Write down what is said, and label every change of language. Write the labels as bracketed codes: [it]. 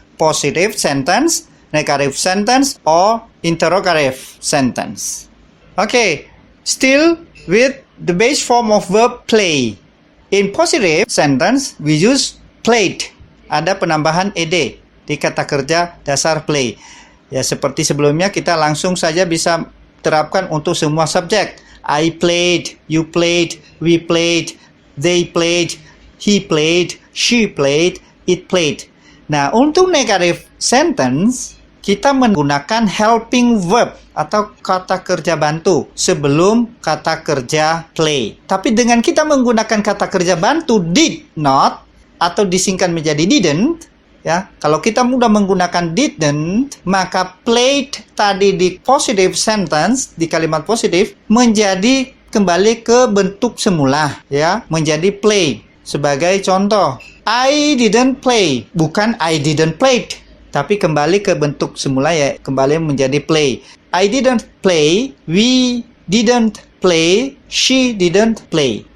[en] Positive sentence, negative sentence, or interrogative sentence. Okay, still with the base form of verb play. In positive sentence, we use played. [id] Ada penambahan ed di kata kerja dasar play. Ya, seperti sebelumnya kita langsung saja bisa terapkan untuk semua subjek. [en] I played, you played, we played, they played, he played, she played, it played. [id] Nah, untuk negative sentence, kita menggunakan [en] helping verb [id] atau kata kerja bantu sebelum kata kerja play. Tapi dengan kita menggunakan kata kerja bantu did not atau disingkat menjadi didn't, ya. Kalau kita mudah menggunakan didn't, maka played tadi di [en] positive sentence, [id] di kalimat positif menjadi kembali ke bentuk semula, ya, menjadi play. Sebagai contoh, [en] I didn't play, [id] bukan I didn't play. Tapi kembali ke bentuk semula, ya, kembali menjadi play. [en] I didn't play, we didn't play, she didn't play.